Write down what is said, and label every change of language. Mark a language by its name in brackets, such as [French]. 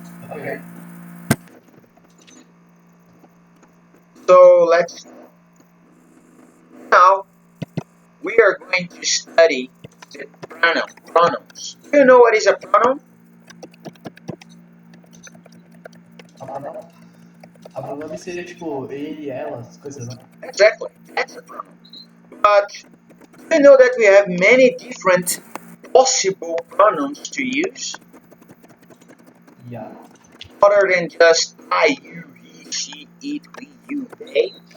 [English] Okay. So let's now we are going to study the pronouns. Do you know what is a pronoun? [Portuguese] A pronome seria tipo ele, ela, essas coisas, né? [English] Exactly, that's a pronoun. But do you know that we have many different possible pronouns to use Yeah. other than just I, you, he, she, it, we, you, they?